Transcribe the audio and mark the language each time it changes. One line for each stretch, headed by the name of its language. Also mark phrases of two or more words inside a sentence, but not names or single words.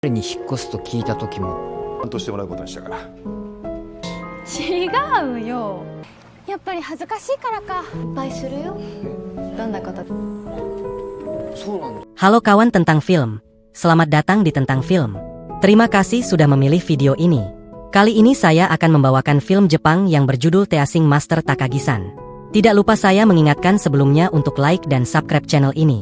Japanese: に引っ越すと聞いた時もとしてもらうことにしたから。違うよ。やっぱり恥ずかしいからか。いっぱいするよ。どんなこと？
Indonesian: Halo kawan tentang film. Selamat datang di Tentang Film. Terima kasih sudah memilih video ini. Kali ini saya akan membawakan film Jepang yang berjudul Teasing Master Takagi-san. Tidak lupa saya mengingatkan sebelumnya untuk like dan subscribe channel ini.